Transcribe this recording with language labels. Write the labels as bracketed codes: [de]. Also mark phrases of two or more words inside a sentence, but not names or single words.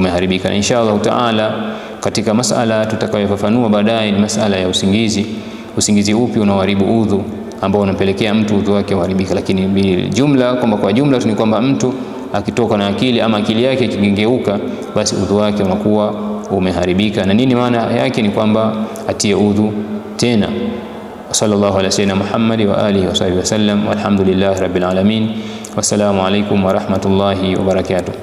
[sw] Na [ar] إن شاء الله تعالى [sw] katika masala tutakayofafanua baadaye ni masala ya usingizi upi unaoharibu udhu, ambao unapelekea mtu udhu wake uharibika. Lakini jumla, kwa jumla tu ni kwamba mtu akitoka na akili ama akili yake ikigengeuka, basi udhu wake unakuwa umeharibika. Na nini maana yake? Ni kwamba atie udhu tena. [ar] صلى الله على سيدنا محمد وعلى آله وصحبه وسلم والحمد لله رب العالمين. والسلام عليكم ورحمة الله وبركاته.